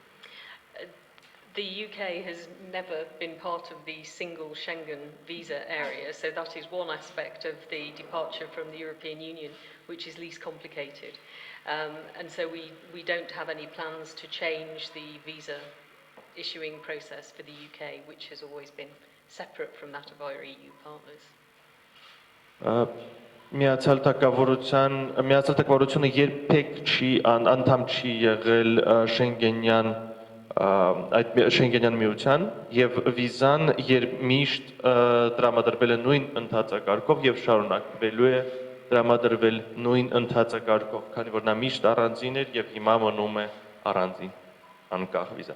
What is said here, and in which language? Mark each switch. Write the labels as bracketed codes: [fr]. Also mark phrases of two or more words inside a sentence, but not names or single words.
[en] The UK has never been part of the single Schengen visa area, so that is one aspect of the departure from the European Union, which is least complicated. And so we don't have any plans to change the visa issuing process for the UK, which has always been separate from that of our EU partners. [hy] Միացյալ Թագավորությունը երբեք անդամ չի եղել Շենգենյան միության եւ վիզան միշտ տրամադրվել է նույն ընթացակարգով եւ շարունակվելու է տրամադրվել նույն ընթացակարգով, քանի որ նա միշտ առանձին էր եւ հիմա մնում է առանձին անկախ վիզա։